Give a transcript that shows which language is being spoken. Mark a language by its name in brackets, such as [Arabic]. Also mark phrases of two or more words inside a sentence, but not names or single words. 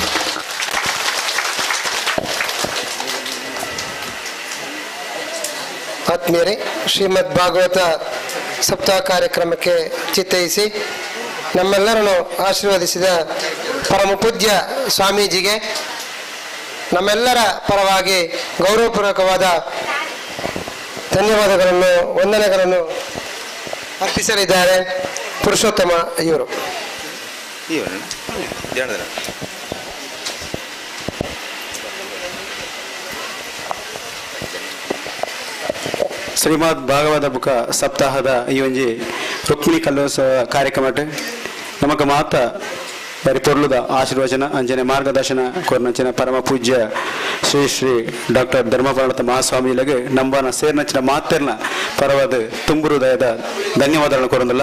[Kannada] ಆತ್ಮೀಯರೇ, ಶ್ರೀಮದ್ ಭಾಗವತ ಸಪ್ತಾಹ ಕಾರ್ಯಕ್ರಮಕ್ಕೆ ಚಿತ್ತೈಸಿ ನಮ್ಮೆಲ್ಲರನ್ನು ಆಶೀರ್ವದಿಸಿದ ಪರಮ ಪೂಜ್ಯ ಸ್ವಾಮೀಜಿಗೆ ನಮ್ಮೆಲ್ಲರ ಪರವಾಗಿ ಗೌರವಪೂರ್ವಕವಾದ ಧನ್ಯವಾದಗಳನ್ನು, ವಂದನೆಗಳನ್ನು ಅರ್ಪಿಸಲಿದ್ದಾರೆ ಪುರುಷೋತ್ತಮ ಇವರು. [Tulu] ಶ್ರೀಮದ್ ಭಾಗವತ ಬುಕ ಸಪ್ತಾಹದ ಈ ಒಂಜಿ ರುಕ್ಮಿಣಿ ಕಲ್ಲೋತ್ಸವ ಕಾರ್ಯಕ್ರಮ ನಮಕ್ ಮಾತ ಬರಿ ಪೊರ್ಲುದ ಆಶೀರ್ವಚನ ಅಂಜನೆ ಮಾರ್ಗದರ್ಶನ ಕೊರ್ನಂಚಿನ ಪರಮ ಪೂಜ್ಯ ಶ್ರೀ ಶ್ರೀ ಡಾಕ್ಟರ್ ಧರ್ಮಪರ್ಣತ ಮಹಾಸ್ವಾಮಿಗಳಿಗೆ ನಂಬನ ಸೇರ್ನಂಚಿನ ಮಾತೆರ್ನ ಪರವಾದ [Kannada] ತುಂಬು ಹೃದಯದ ಧನ್ಯವಾದಗಳನ್ನು [Tulu] ಕೊರೊಂದಿಲ್ಲ.